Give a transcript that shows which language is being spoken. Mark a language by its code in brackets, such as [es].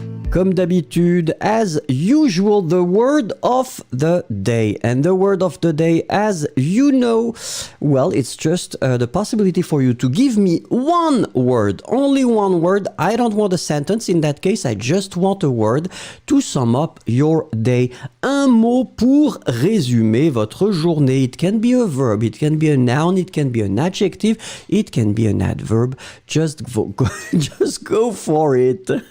[fr] Comme d'habitude, [en] as usual, the word of the day. And the word of the day, as you know, well, it's just the possibility for you to give me one word, only one word. I don't want a sentence. In that case, I just want a word to sum up your day. [fr] Un mot pour résumer votre journée. [en] It can be a verb, it can be a noun, it can be an adjective, it can be an adverb. Just go for it.